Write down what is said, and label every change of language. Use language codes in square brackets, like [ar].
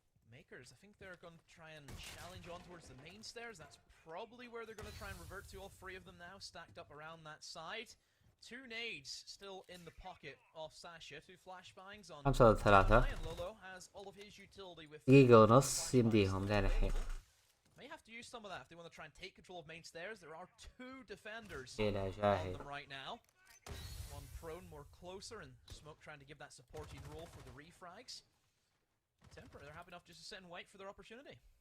[en] Makers, I think they're going to try and challenge on towards the main stairs. That's probably where they're going to try and revert to. All 3 of them now stacked up around that side. 2 nades still in the pocket of Sasha. 2 flashbangs on 5-3. Lolo has all of his utility with [ar] دقيقة ونص يمديهم لين الحين. [en] May have to use some of that if they want to try and take control of main stairs. There are 2 defenders on them right now. One prone more closer, and Smoke trying to give that supporting role for the refrags. Tempra, they're happy enough just to sit and wait for their opportunity.